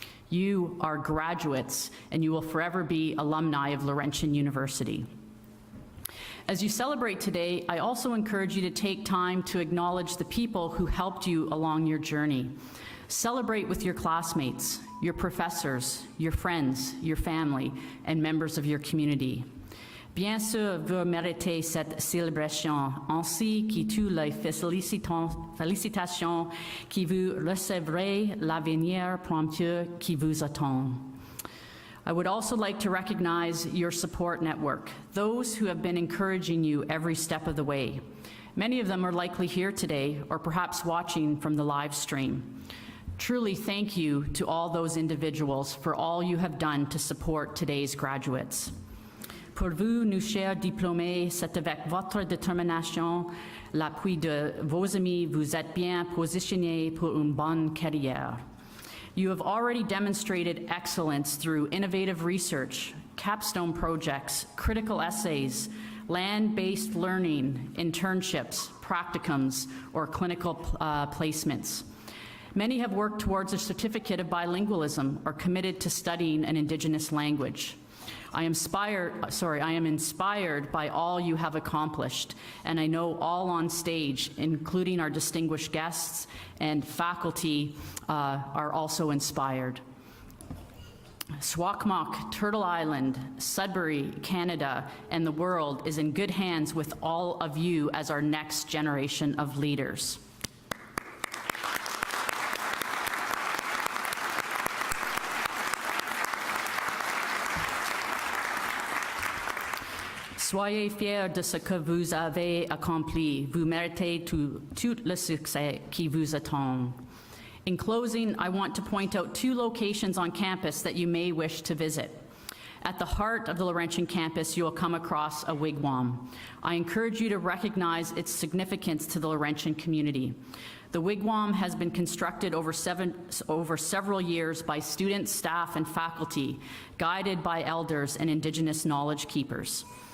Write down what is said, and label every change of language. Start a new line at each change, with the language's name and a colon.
English: You are graduates, and you will forever be alumni of Laurentian University. As you celebrate today, I also encourage you to take time to acknowledge the people who helped you along your journey. Celebrate with your classmates, your professors, your friends, your family, and members of your community.
French: Bien sûr, vous méritez cette célébration, ainsi que toutes les félicitations que vous recevrez l'avenir promptueux qui vous attend.
English: I would also like to recognize your support network, those who have been encouraging you every step of the way. Many of them are likely here today or perhaps watching from the live stream. Truly thank you to all those individuals for all you have done to support today's graduates.
French: Pour vous, nos chers diplômés, c'est avec votre détermination, l'appui de vos amis, vous êtes bien positionnés pour une bonne carrière.
English: You have already demonstrated excellence through innovative research, capstone projects, critical essays, land-based learning, internships, practicums, or clinical placements. Many have worked towards a certificate of bilingualism or committed to studying an Indigenous language. I am inspired by all you have accomplished, and I know all on stage, including our distinguished guests and faculty, are also inspired. Swakmok, Turtle Island, Sudbury, Canada, and the world is in good hands with all of you as our next generation of leaders. Soyez fiers de ce que vous avez accompli. Vous méritez tout le succès qui vous attend. In closing, I want to point out 2 locations on campus that you may wish to visit. At the heart of the Laurentian campus, you will come across a wigwam. I encourage you to recognize its significance to the Laurentian community. The wigwam has been constructed over several years by students, staff, and faculty, guided by elders and Indigenous knowledge keepers.